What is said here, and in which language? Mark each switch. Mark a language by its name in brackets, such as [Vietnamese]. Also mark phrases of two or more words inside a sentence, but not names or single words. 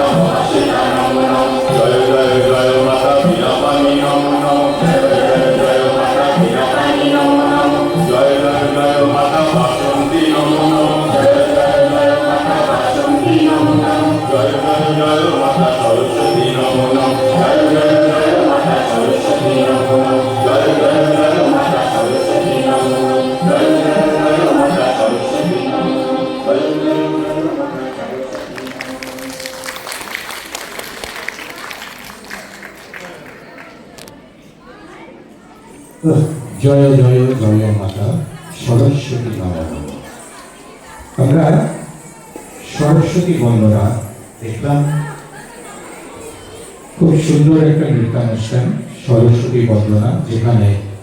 [Sanskrit] भवसिता नमो नमः जय जय जय माता वीरापानी नमो नमः जय जय जय माता वीरापानी नमो नमः जय जय जय माता वासंती नमो नमः जय जय जय माता वासंती नमो नमः जय जय जय माता सरस्वती नमो नमः जय जय जय माता सरस्वती नमो नमः जय जय जय माता सरस्वती नमो नमः जय जय जय माता सरस्वती नमो नमः जय जय जय জয় জয় জয় মাতা সরস্বতী নমঃ। [Bangla] আমরা সরস্বতী বন্দনা দেখলাম, খুব সুন্দর একটা নৃত্যানুষ্ঠান সরস্বতী বন্দনা, যেখানে